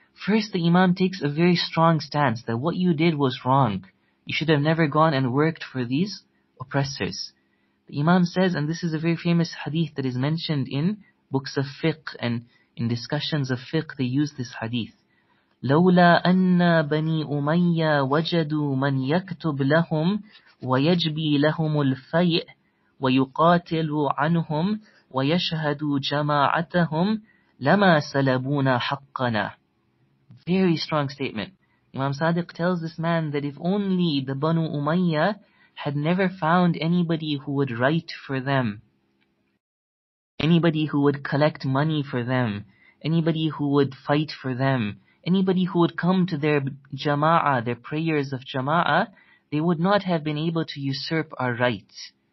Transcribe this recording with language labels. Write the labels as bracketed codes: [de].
[en] First, the Imam takes a very strong stance that what you did was wrong. You should have never gone and worked for these oppressors. The Imam says, and this is a very famous hadith that is mentioned in books of fiqh and in discussions of fiqh, they use this hadith. [ar] لولا أن بني أمية وجدوا من يكتب لهم ويجبي لهم الفيء ويقاتل عنهم ويشهد جماعتهم لما سلبونا حقنا. [en] Very strong statement. Imam Sadiq tells this man that if only the Banu Umayyah had never found anybody who would write for them, anybody who would collect money for them, anybody who would fight for them, anybody who would come to their jama'ah, their prayers of jama'ah, they would not have been able to usurp our rights.